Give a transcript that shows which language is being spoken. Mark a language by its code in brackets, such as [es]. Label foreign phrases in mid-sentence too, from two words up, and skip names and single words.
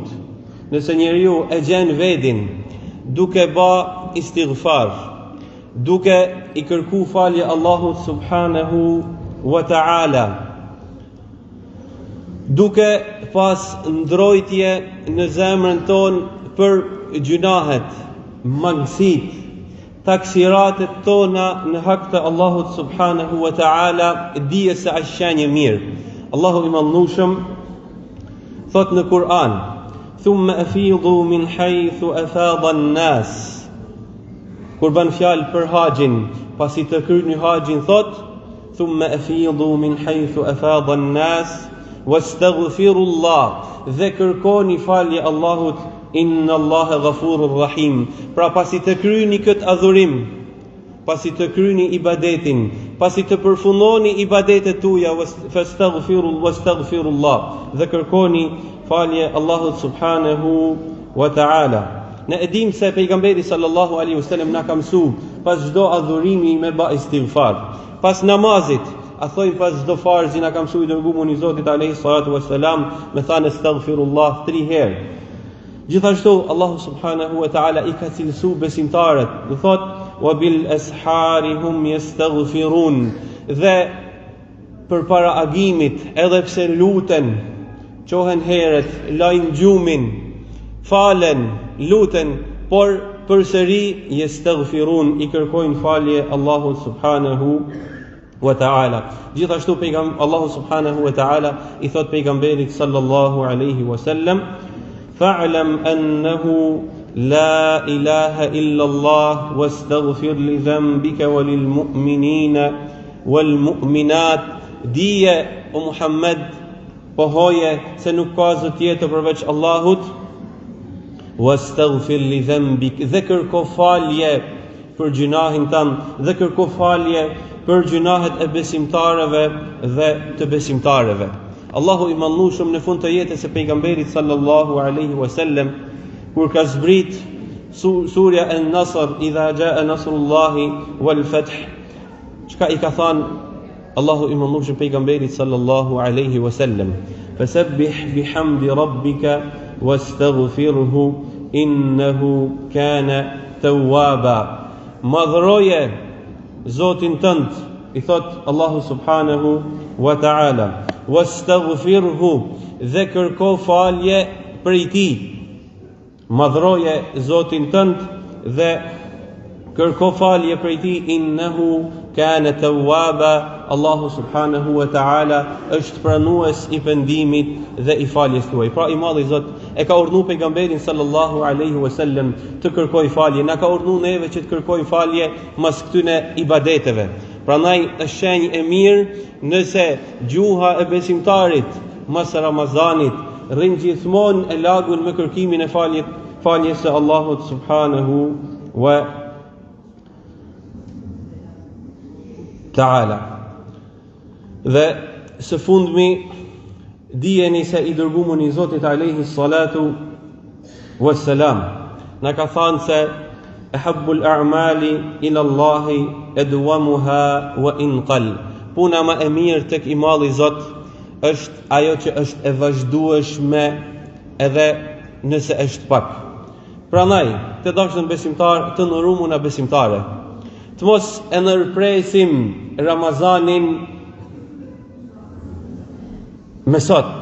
[sq] Nëse njeriu e gjen vedin duke bë istighfar, duke i kërku falje Allahut [ar] سبحانه وتعالى, [sq] duke pas ndrojtje në zemrën ton për gjunahet, mangësit, taksiratet tona në hak të Allahut [ar] سبحانه وتعالى, [sq] dije se është shenjë mirë. Allahu i Madhëruar thot në Kur'an: [ar] ثم أفيضوا من حيث أفاض الناس. [sq] Kur bën fjalë për haxhin, pasi të kryeni haxhin thot: [ar] ثم أفيضوا من حيث أفاض الناس واستغفروا الله, [sq] dhe kërkoni falje Allahut, [ar] إن الله غفور رحيم. [sq] Pra pasi të kryeni këtë adhurim, pasi të kryeni ibadetin, pasi të përfundoni ibadetet tuaja, wastaghfirullah, dhe kërkoni falje Allahut [ar] سبحانه وتعالى. [sq] Ne edhim se pejgamberi [ar] صلى الله عليه وسلم [sq] na ka mësuar pas çdo adhurimi me bë istighfar. Pas namazit, a thojmë pas çdo farzi na ka mësuar i dërguari i Zotit [ar] عليه الصلاة والسلام [sq] me thënë astaghfirullah 3 herë. Gjithashtu Allahu [ar] سبحانه وتعالى [sq] i ka cilësu besimtarët, do thot: [ar] وبالأسحار هم يستغفرون, [sq] dhe përpara agimit, edhe pse luten, qohen herët, lajnë gjumin, falen, luten, por përsëri yastaghfirun, i kërkojnë falje Allahut [ar] سبحانه وتعالى. [sq] Gjithashtu Allahu [ar] سبحانه وتعالى [sq] i thot pejgamberit [ar] صلى الله عليه وسلم فاعلم أنه لا إله إلا الله واستغفر لذنبك وللمؤمنين والمؤمنات. [sq] Dije o Muhammed, pohoje se nuk ka zot tjetër përveç Allahut, [ar] واستغفر لذنبك, [sq] dhe kërko falje për gjunahin tënd, dhe kërko falje për gjunahet e besimtarëve dhe të besimtarëve. Allahu i mallnueshëm në fund të jetës së pejgamberit [ar] صلى الله عليه وسلم, [sq] kur ka zbrit surja An-Nasr, [ar] إذا جاء نصر الله والفتح, [sq] çka i ka thënë Allahu i mallnueshëm pejgamberit [ar] صلى الله عليه وسلم فسبح بحمد ربك واستغفره إنه كان توابا. [sq] Madhroje Zotin tënd, i thot Allahu [ar] سبحانه وتعالى, [sq] wastaghfirhu, dhe kërko falje prej tij. Madhroje Zotin tënd dhe kërko falje prej tij, [ar] إنه كان توابا. [sq] Allahu [ar] سبحانه وتعالى [sq] është pranues i pendimit dhe i faljes tuaj. Pra i madhi Zot e ka urdhëruar pejgamberin [ar] صلى الله عليه وسلم [sq] të kërkoj falje. Na ka urdhëruar neve që të kërkojmë falje mas këtyne ibadeteve. Prandaj është shenjë e mirë nëse gjuha e besimtarit mas Ramazanit rrin gjithmonë e lagun me kërkimin e faljes së Allahut [ar] سبحانه وتعالى. [sq] Dhe së fundmi, dijeni se i dërguar i Zotit [ar] عليه الصلاة والسلام [sq] na ka thënë se [ar] أحب الأعمال إلى الله أدومها وإن قل. [sq] Puna më e mirë tek i malli Zot është ajo që është e vazhdueshme edhe nëse është pak. Prandaj, të dashur besimtar, të ndërumuna besimtare, të mos e ndërpresim Ramazanin me sot.